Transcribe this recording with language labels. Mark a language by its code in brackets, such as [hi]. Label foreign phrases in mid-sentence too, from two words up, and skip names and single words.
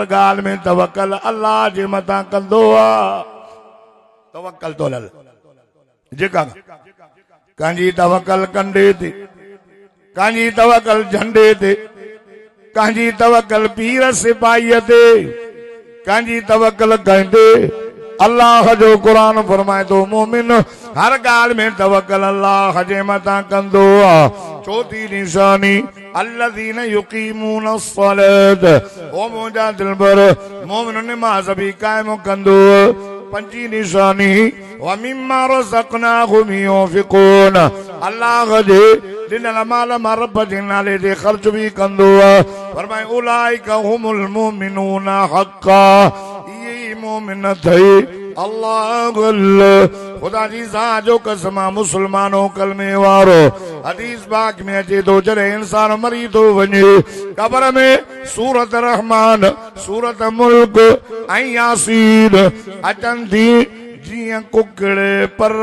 [sd] ॻाल्हि में तवक्कल अल्लाह जे मथां कंदो आहे तवक्कल तो लल जेका कंहिंजी तवक्कल कंडे ते कंहिंजी तवक्कल झंडे ते कंहिंजी तवक्कल पीर सिपाहीअ ते कंहिंजी तवक्कल कंहिंते अल्लाह जो क़ुरान फरमाए थो मोमिन हर ॻाल्हि में तवक्कल अल्लाह जे मथां कंदो आहे चौथी निशानी [ar] الذين يقيمون الصلاة [sd] ओ मुंहिंजा दिलबर मोमिन नमाज़ बि क़ाइम कंदो पंजी निशानी [ar] ومما رزقناهم ينفقون [sd] अल्लाह जे ॾिनल माल मां रब जे नाले ते ख़र्च बि कंदो आहे फरमाए [ar] أولئك هم المؤمنون حقا [sd] इहे मोमिन अथई अल्लाह खुदा जी ज़ात जो कसम मुसलमानो कलमे वारो हदीस पाक में अचे थो जॾहिं इंसान मरी थो वञे क़ब्र में सूरत रहमान सूरत मुल्क ऐं यासीन अचनि थी जीअं कुकड़े पर